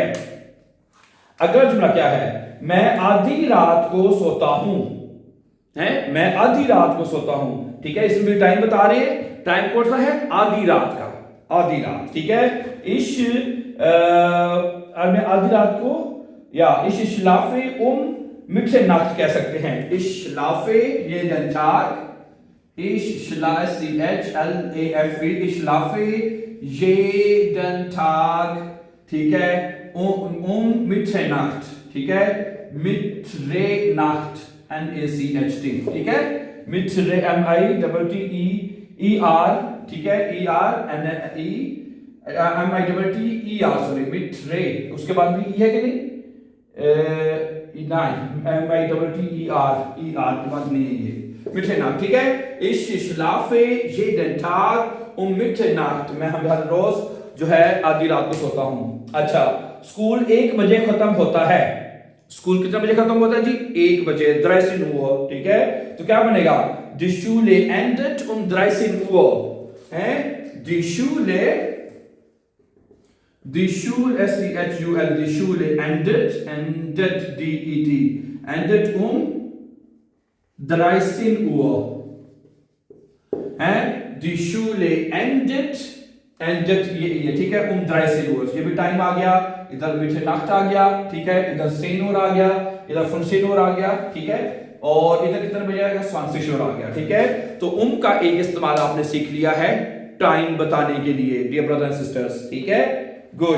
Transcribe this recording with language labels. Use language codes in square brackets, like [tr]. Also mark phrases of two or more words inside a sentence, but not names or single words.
[hi] अगला जुमला क्या है, मैं आधी रात को सोता हूं है, मैं आधी रात को सोता हूं, ठीक है। इसमें भी टाइम बता रहे हैं, टाइम कौन सा है, आधी रात का, आधी रात, ठीक है। मैं आधी रात को, या [de] ich schlafe Mitternacht [hi] कह सकते हैं, [de] ich schlafe jeden Tag, ich schlafe ich schlafe jeden Tag, [hi] ठीक है, Mitternacht, ठीक है, [de] Mitternacht NACHT, [hi] ठीक है, MITTER, ठीक है, MITTER, सॉरी, मिट्रे, उसके बाद भी है कि नहीं, MITTER के बाद नहीं है ये, Mitternacht, ठीक है। [de] Ich schlafe jeden Tag Mitternacht, [hi] मैं हर रोज जो है आधी रात को सोता हूं। अच्छा, स्कूल 1 बजे खत्म होता है, स्कूल कितने बजे खत्म होता है जी, 1 बजे, 13 Uhr, ठीक है। तो क्या बनेगा, [de] Die Schule endet 13 Uhr है, Die Schule die Schule endet endet [hi] 13 Uhr है, [de] Die Schule endet [hi] ये ठीक है, 13 Uhr, ये भी टाइम आ गया, इधर Mitternacht आ गया, ठीक है, इधर 10 Uhr आ गया, इधर 15 Uhr आ गया, ठीक है, और इधर कितने बजे आ गया, 20 Uhr आ गया, ठीक है। तो का एक इस्तेमाल आपने सीख लिया है टाइम बताने के लिए, [en] dear brother and sisters, [hi] ठीक है, गुड।